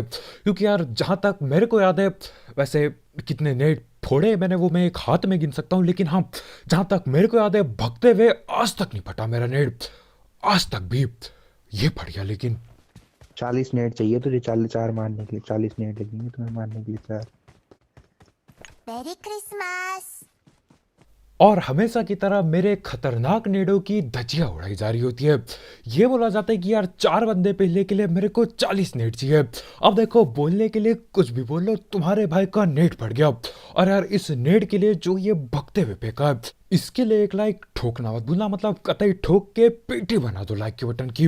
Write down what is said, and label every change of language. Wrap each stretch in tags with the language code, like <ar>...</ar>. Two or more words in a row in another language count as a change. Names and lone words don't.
<hi>क्योंकि यार जहाँ तक मेरे को याद है, वैसे कितने नेट फोड़े मैंने वो मैं एक हाथ में गिन सकता हूँ, लेकिन हाँ, जहाँ तक मेरे को याद है भागते हुए आज तक नहीं फटा मेरा नेट, आज तक भी। ये फट गया लेकिन। 40 नेट चाहिए तुझे, 4 मारने के लिए 40 नेट लगेंगे तुम्हें मारने के लिए 4।</hi> <ja>メリークリスマス</ja> <hi>और हमेशा की तरह मेरे खतरनाक नेडों की धज्जियां उड़ाई जा रही होती है। ये बोला जाता है कि यार 4 बंदे पहले के लिए मेरे को 40 नेट चाहिए। अब देखो, बोलने के लिए कुछ भी बोल लो, तुम्हारे भाई का नेट फट गया। और यार इस नेट के लिए जो ये भगते हुए फेंका है, इसके लिए एक लाइक ठोकना मत भूलना, मतलब कतई ठोक के पेटी बना दो लाइक के बटन की।</hi>